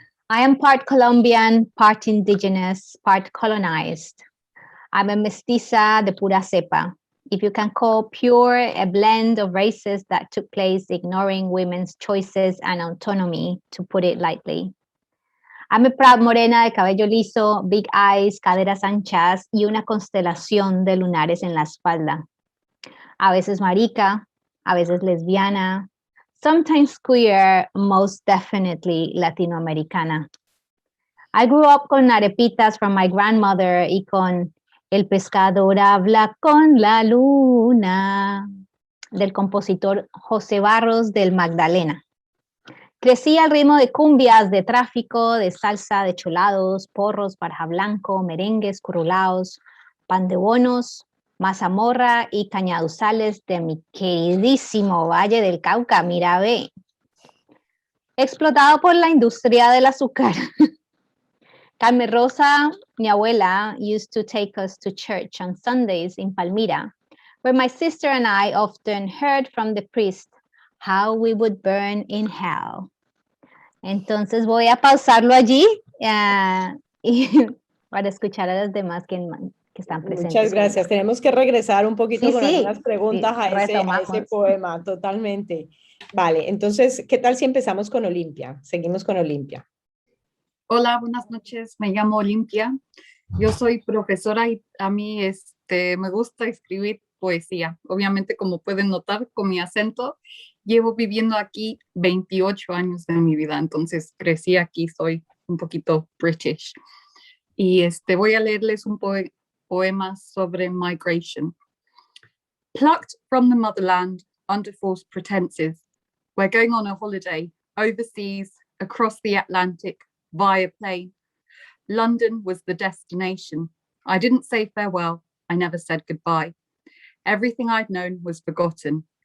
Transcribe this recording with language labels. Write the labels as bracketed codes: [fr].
[en] I am part Colombian, part indigenous, part colonized. I'm a [es] mestiza de pura cepa, [en] if you can call pure a blend of races that took place ignoring women's choices and autonomy, to put it lightly. I'm a proud [es] morena de cabello liso, [en] big eyes, [es] caderas anchas y una constelación de lunares en la espalda. A veces marica, a veces lesbiana, [en] sometimes queer, most definitely [es] latinoamericana. [en] I grew up [es] con arepitas [en] from my grandmother [es] y con El pescador habla con la luna, del compositor José Barros del Magdalena. Crecí al ritmo de cumbias, de tráfico, de salsa, de cholados, porros, barja blanco, merengues, curulaos, pan de bonos, mazamorra y cañaduzales de mi queridísimo Valle del Cauca, mira ve. Explotado por la industria del azúcar. [en] Carmen Rosa, [es] mi abuela, [en] used to take us to church on Sundays in Palmira, where my sister and I often heard from the priest how we would burn in hell. [es] Entonces voy a pausarlo allí para escuchar a los demás que están presentes. Muchas gracias. Tenemos que regresar un poquito con algunas preguntas a ese poema, totalmente. Vale, entonces, ¿qué tal si empezamos con Olimpia? Seguimos con Olimpia. Hola, buenas noches. Me llamo Olimpia. Yo soy profesora y a mí me gusta escribir poesía. Obviamente, como pueden notar con mi acento, llevo viviendo aquí 28 años de mi vida, entonces crecí aquí, soy un poquito British. Y voy a leerles un poema sobre migration. [en] Plucked from the motherland under false pretenses, we're going on a holiday overseas, across the Atlantic, via plane. London was the destination. I didn't say farewell. I never said goodbye. Everything I'd known was forgotten.